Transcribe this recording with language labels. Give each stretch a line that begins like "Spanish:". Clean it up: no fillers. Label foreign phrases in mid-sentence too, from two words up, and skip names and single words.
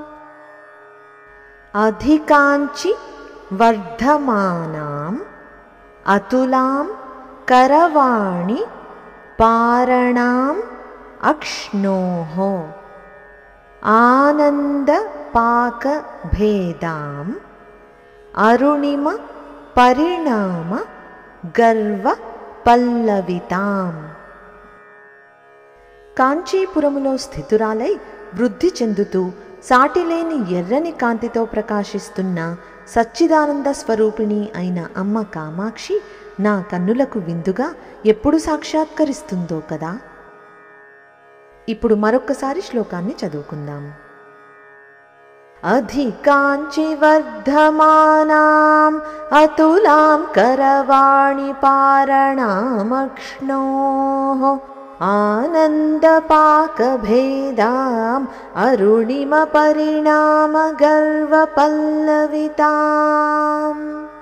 Sanskrit: अधिकाञ्चि वर्धमानाम् अतुलां करवाणि पारणाम् अक्ष्णोः आनन्दपाकभेदाम् अरुणिम परिणाम गर्व పల్లవితాం.
Telugu: కాంచీపురములో స్థితురాలై వృద్ధి చెందుతూ సాటిలేని ఎర్రని కాంతితో ప్రకాశిస్తున్న సచ్చిదానంద స్వరూపిణి అయిన అమ్మ కామాక్షి నా కన్నులకు విందుగా ఎప్పుడు సాక్షాత్కరిస్తుందో కదా. ఇప్పుడు మరొక్కసారి శ్లోకాన్ని చదువుకుందాం.
Sanskrit: अधिकाञ्चि वर्धमानाम् अतुलां करवाणि पारणामक्ष्णोः आनन्दपाकभेदाम् अरुणिमपरिणामगर्वपल्लविताम्.